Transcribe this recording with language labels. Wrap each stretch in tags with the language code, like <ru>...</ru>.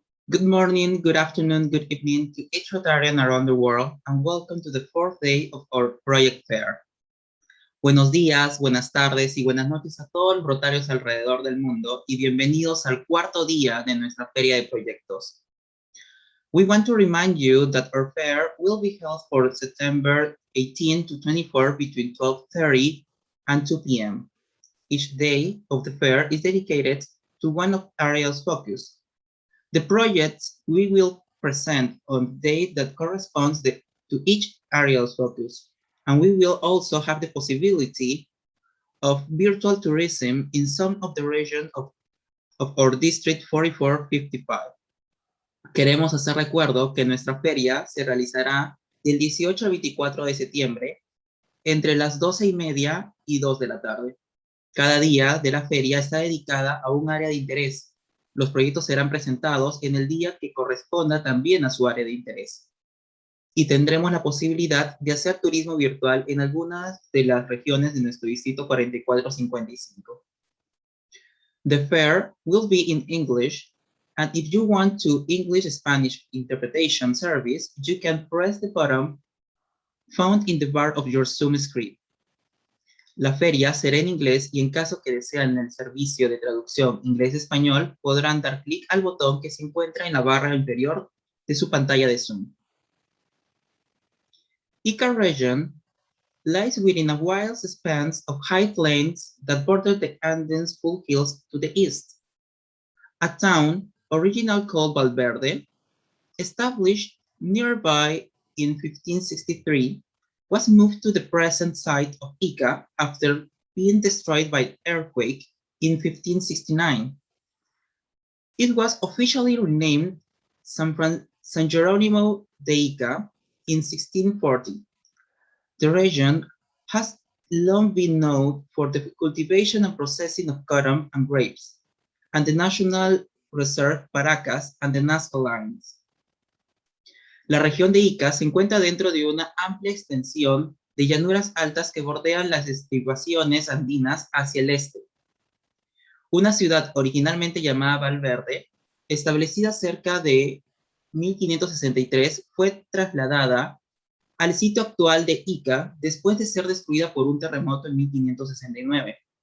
<en>Good morning, good afternoon, good evening to each Rotarian around the world, and welcome to the fourth day of our project fair.</en> <es>Buenos días, buenas tardes y buenas noches a todos los rotarios alrededor del mundo y bienvenidos al cuarto día de nuestra feria de proyectos.</es> <en>We want to remind you that our fair will be held for September 18 to 24 between 12:30 and 2 p.m. Each day of the fair is dedicated to one of areas focus. The projects we will present on the day that corresponds to each area's focus, and we will also have the possibility of virtual tourism in some of the regions of our District 4455.</en> <es>Queremos hacer recuerdo que nuestra feria se realizará del 18 al 24 de septiembre entre las 12:30 y 2 de la tarde. Cada día de la feria está dedicada a un área de interés. Los proyectos serán presentados en el día que corresponda también a su área de interés. y tendremos la posibilidad de hacer turismo virtual en algunas de las regiones de nuestro distrito 4455.</es> <en>The fair will be in English, and if you want to English-Spanish interpretation service, you can press the button found in the bar of your Zoom screen.</en> <es>La feria será en inglés y en caso que desean el servicio de traducción inglés-español, podrán dar clic al botón que se encuentra en la barra inferior de su pantalla de Zoom.</es> <en>Inka region lies within a wide expanse of high plains that border the Andes foothills to the east. A town, originally called Valverde, established nearby in 1563, was moved to the present site of Ica after being destroyed by an earthquake in 1569. It was officially renamed San Jerónimo de Ica in 1640. The region has long been known for the cultivation and processing of cotton and grapes, and the National Reserve Paracas and the Nazca lines.</en> <es>La región de Ica se encuentra dentro de una amplia extensión de llanuras altas que bordean las estribaciones andinas hacia el este. Una ciudad originalmente llamada Valverde, establecida cerca de 1563, fue trasladada al sitio actual de Ica después de ser destruida por un terremoto en 1569.</es>